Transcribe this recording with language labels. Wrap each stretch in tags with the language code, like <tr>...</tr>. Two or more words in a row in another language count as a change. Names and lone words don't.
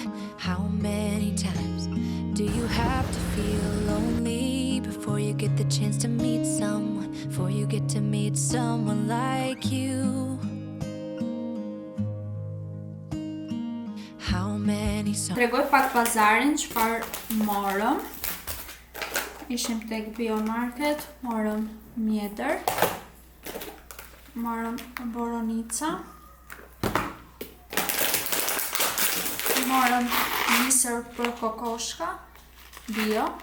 <en>How many times do you have to feel lonely before you get the chance to meet someone? Before you get to meet someone like you? How many songs?</en> <sq>Tregoj pak pazarin çfarë morëm. Ishim tek Biomarket, morëm mjetër, morëm boronica, morëm misër për kokoshka, bio,</sq>